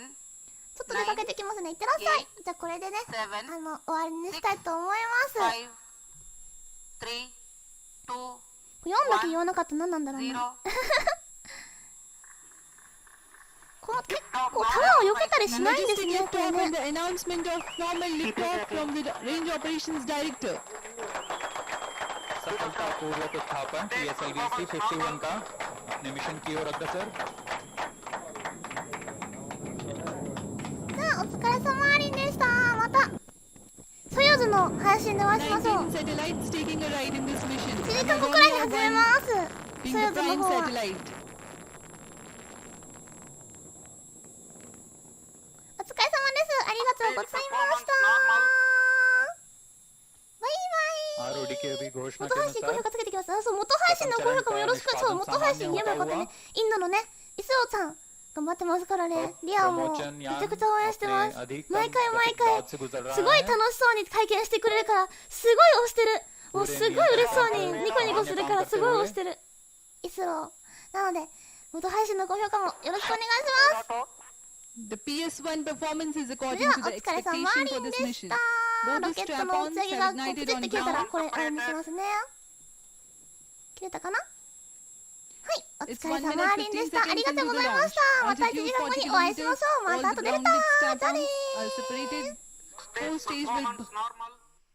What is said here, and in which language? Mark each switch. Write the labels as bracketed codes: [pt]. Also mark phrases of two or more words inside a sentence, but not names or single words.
[ja] ちょっと出かけてきますね。いってらっしゃい。じゃあこれでね、 7, 終わりにしたいと思います。 5, 3, 2, 読んだけ言わなかったら何なんだろう 0. な。この結構弾を避けたりしないんですね、これ [en] Liftoff [ja] ね [en] and。the announcement of formal liftoff from the Range Operations Director. [hi] सफलतापूर्वक उत्थापन PSLV C-51 का अपने मिशन की ओर अग्रसर। [ja] さあ、お疲れ様リンでした。またソユーズの配信でお会いしましょう。 [en] 19 satellites taking a ride in this mission. [ja] 1時間後くらいに始めます。ソ [en] Being [ja] ユ [en] the [ja] ーズの [en] prime [ja] 方は。 [en] satellite. [ja] お疲れ様です。ありがとうございました。バイバイ。 [hi] ROD की अभी घोषणा [ja] 元 [hi] के [ja] 配信高 [hi] अनुसार [ja] 評価つけてきます。あ、そう、元配信の高評価もよろしく。そう、元配信言えばよかったね。インドのね、イスオさん頑張ってますからね。リアもめちゃくちゃ応援してます。毎回毎回すごい楽しそうに体験してくれるからすごい押してる。もうすごい嬉しそうにニコニコするからすごい押してるイスローなので元配信の高評価もよろしくお願いします。 [en] The PS1 performance is [ja] それ [en] according [ja] では [en] to [ja] お [en] the [ja] 疲れ様 [en] expectation [ja] リ [en] for [ja] ン [en] this [ja] でし [en] mission. [ja] た。 [en] Both [ja] ロ [en] the [ja] ケットの打 [en] strap-ons [ja] ち上げ [en] have [ja] がプチ [en] ignited [ja] って [en] on [ja] 切れたら [en] ground. [ja] これあれにしますね。切れたかな。はい、お疲れ様リンでした。ありがとうございました。また1時間後にお会いしましょう。また後でレター。じゃあねー。 [en] Are separated. Whole stage will performance normal.